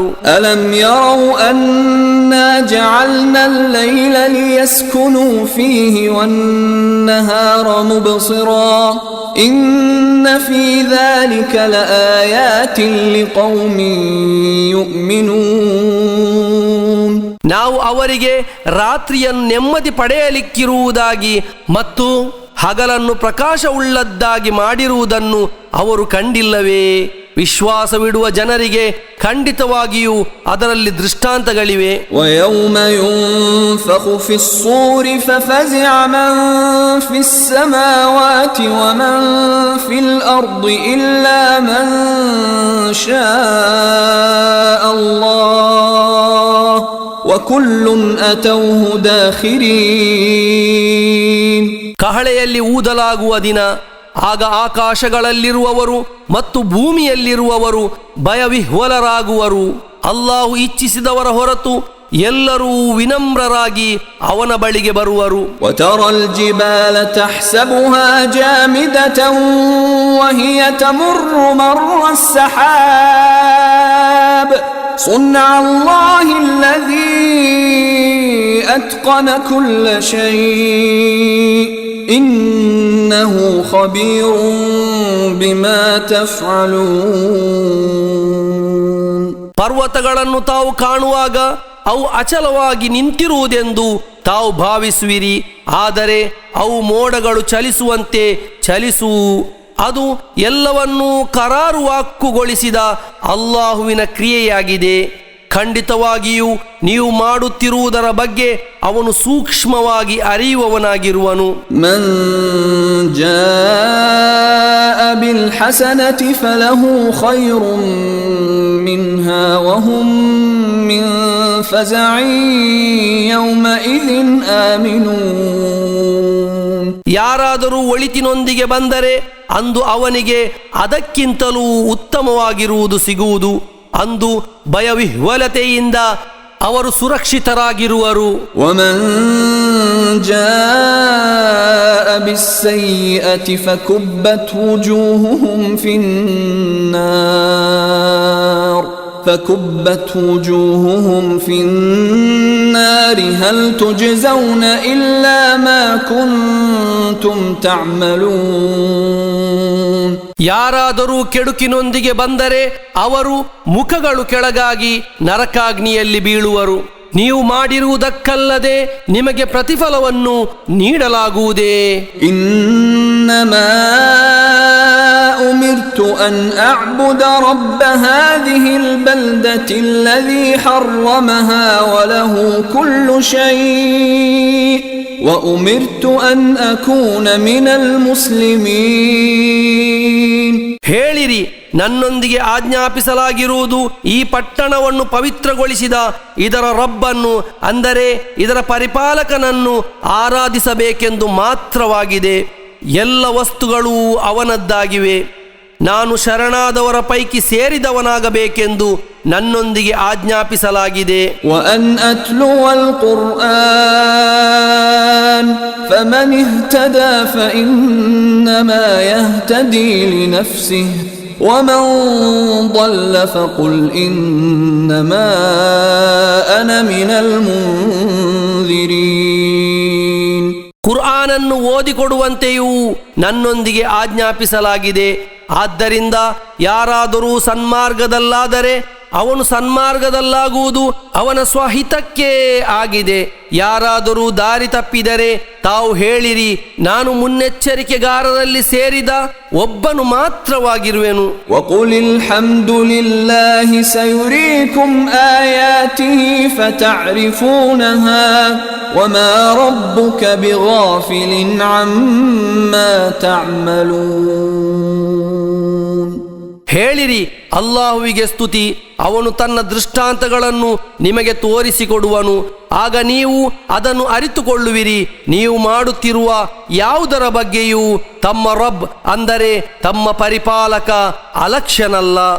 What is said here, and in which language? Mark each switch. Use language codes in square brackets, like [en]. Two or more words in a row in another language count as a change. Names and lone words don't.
[ar] ألم يروا أنا جعلنا الليل ليسكنوا فيه والنهار مبصرا إن في ذلك لآيات لقوم يؤمنون. [kn] ನಾವು ಅವರಿಗೆ ರಾತ್ರಿಯನ್ನು ನೆಮ್ಮದಿ ಪಡೆಯಲಿಕ್ಕಿರುವುದಾಗಿ ಮತ್ತು ಹಗಲನ್ನು ಪ್ರಕಾಶವುಳ್ಳದ್ದಾಗಿ ಮಾಡಿರುವುದನ್ನು ಅವರು ಕಂಡಿಲ್ಲವೇ? ವಿಶ್ವಾಸವಿಡುವ ಜನರಿಗೆ ಖಂಡಿತವಾಗಿಯೂ ಅದರಲ್ಲಿ ದೃಷ್ಟಾಂತಗಳಿವೆ. [ar] ويوم ينفخ في الصور ففزع من في السماوات ومن في الأرض إلا من شاء الله وكل أتوه داخرين. [kn] ಕಹಳೆಯಲ್ಲಿ ಊದಲಾಗುವ ದಿನ, ಆಗ ಆಕಾಶಗಳಲ್ಲಿರುವವರು ಮತ್ತು ಭೂಮಿಯಲ್ಲಿರುವವರು ಭಯವಿಹ್ವಲರಾಗುವರು. ಅಲ್ಲಾಹು ಇಚ್ಛಿಸಿದವರ ಹೊರತು ಎಲ್ಲರೂ ವಿನಮ್ರರಾಗಿ ಅವನ ಬಳಿಗೆ ಬರುವರು. [ar] وترى الجبال تحسبها جامدة وهي تمر مر السحاب صنع الله الذي أتقن كل شيء إنه خبير بما تفعلون. [kn] ಪರ್ವತಗಳನ್ನು ತಾವು ಕಾಣುವಾಗ ಅವು ಅಚಲವಾಗಿ ನಿಂತಿರುವುದೆಂದು ತಾವು ಭಾವಿಸುವಿರಿ, ಆದರೆ ಅವು ಮೋಡಗಳು ಚಲಿಸುವಂತೆ ಚಲಿಸುವು. ಅದು ಎಲ್ಲವನ್ನೂ ಕರಾರುವಾಕ್ಕುಗೊಳಿಸಿದ ಅಲ್ಲಾಹುವಿನ ಕ್ರಿಯೆಯಾಗಿದೆ. ಖಂಡಿತವಾಗಿಯೂ ನೀವು ಮಾಡುತ್ತಿರುವುದರ ಬಗ್ಗೆ ಅವನು ಸೂಕ್ಷ್ಮವಾಗಿ ಅರಿಯುವವನಾಗಿರುವನು. [ar] من جاء بالحسنة فله خير منها وهم من فزع يومئذ آمنون. [kn] ಯಾರಾದರೂ ಒಳಿತಿನೊಂದಿಗೆ ಬಂದರೆ ಅಂದು ಅವನಿಗೆ ಅದಕ್ಕಿಂತಲೂ ಉತ್ತಮವಾಗಿರುವುದು ಸಿಗುವುದು. ಅಂದು ಭಯವಿಹ್ವಲತೆಯಿಂದ ಅವರು ಸುರಕ್ಷಿತರಾಗಿರುವರು. [ar] ومن جاء بالسيئة فكبت وجوههم في النار هل تجزون إلا ما كنتم تعملون. [kn] ಯಾರಾದರೂ ಕೆಡುಕಿನೊಂದಿಗೆ ಬಂದರೆ ಅವರು ಮುಖಗಳು ಕೆಳಗಾಗಿ ನರಕಾಗ್ನಿಯಲ್ಲಿ ಬೀಳುವರು. ನೀವು ಮಾಡಿರುವುದಕ್ಕಲ್ಲದೆ ನಿಮಗೆ ಪ್ರತಿಫಲವನ್ನು ನೀಡಲಾಗುವುದೇ. [ar] إنما أمرت أن أعبد رب هذه البلدة الذي حرمها وله كل شيء وأمرت أن أكون من المسلمين. [kn] ಹೇಳಿರಿ, ನನ್ನೊಂದಿಗೆ ಆಜ್ಞಾಪಿಸಲಾಗಿರುವುದು ಈ ಪಟ್ಟಣವನ್ನು ಪವಿತ್ರಗೊಳಿಸಿದ ಇದರ ರಬ್ಬನ್ನು, ಅಂದರೆ ಇದರ ಪರಿಪಾಲಕನನ್ನು ಆರಾಧಿಸಬೇಕೆಂದು ಮಾತ್ರವಾಗಿದೆ. ಎಲ್ಲ ವಸ್ತುಗಳೂ ಅವನದ್ದಾಗಿವೆ. ನಾನು ಶರಣಾದವರ ಪೈಕಿ ಸೇರಿದವನಾಗಬೇಕೆಂದು ನನ್ನೊಂದಿಗೆ ಆಜ್ಞಾಪಿಸಲಾಗಿದೆ. [ar] وأن أتلو القرآن فمن اهتدى فإنما يهتدي لنفسه ومن ضل فقل إنما أنا من المنذرين. [kn] ಕುರ್ಆನನ್ನು ಓದಿಕೊಡುವಂತೆಯೂ ನನ್ನೊಂದಿಗೆ ಆಜ್ಞಾಪಿಸಲಾಗಿದೆ. ಆದ್ದರಿಂದ ಯಾರಾದರೂ ಸನ್ಮಾರ್ಗದಲ್ಲಾದರೆ ಅವನು ಸನ್ಮಾರ್ಗದಲ್ಲಾಗುವುದು ಅವನ ಸ್ವಹಿತಕ್ಕೇ ಆಗಿದೆ. ಯಾರಾದರೂ ದಾರಿ ತಪ್ಪಿದರೆ ತಾವು ಹೇಳಿರಿ, ನಾನು ಮುನ್ನೆಚ್ಚರಿಕೆಗಾರರಲ್ಲಿ ಸೇರಿದ ಒಬ್ಬನು ಮಾತ್ರವಾಗಿರುವೆನು. [ar] وقل الحمد لله سيريكم آياته فتعرفونها وما ربك بغافل عما تعملون. [kn] ಹೇಳಿರಿ, ಅಲ್ಲಾಹುವಿಗೆ ಸ್ತುತಿ, ಅವನು ತನ್ನ ದೃಷ್ಟಾಂತಗಳನ್ನು ನಿಮಗೆ ತೋರಿಸಿಕೊಡುವನು, ಆಗ ನೀವು ಅದನ್ನು ಅರಿತುಕೊಳ್ಳುವಿರಿ. ನೀವು ಮಾಡುತ್ತಿರುವ ಯಾವುದರ ಬಗ್ಗೆಯೂ ತಮ್ಮ ರಬ್, ಅಂದರೆ ತಮ್ಮ ಪರಿಪಾಲಕ, ಅಲಕ್ಷ್ಯನಲ್ಲ.